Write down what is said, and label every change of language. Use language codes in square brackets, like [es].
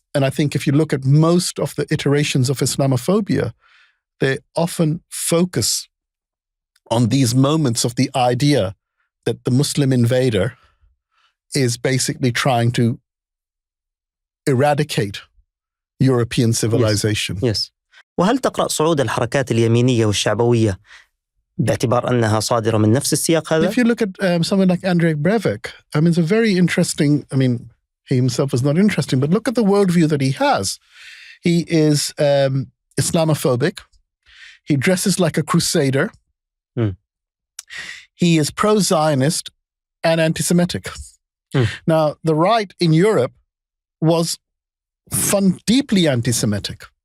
[en] And I think if you look at most of the iterations of Islamophobia, they often focus on these moments of the idea that the Muslim invader is basically trying to eradicate European civilization. Yes. [ar] وهل تقرأ صعود الحركات اليمينية والشعبوية باعتبار أنها صادرة من نفس السياق هذا? [en] If you look at someone like Andrej Breivik, I mean, it's a very interesting, he himself is not interesting, but look at the worldview that he has. He is Islamophobic. He dresses like a crusader. He is pro-Zionist and anti-Semitic. Now, the right in Europe was deeply anti-Semitic.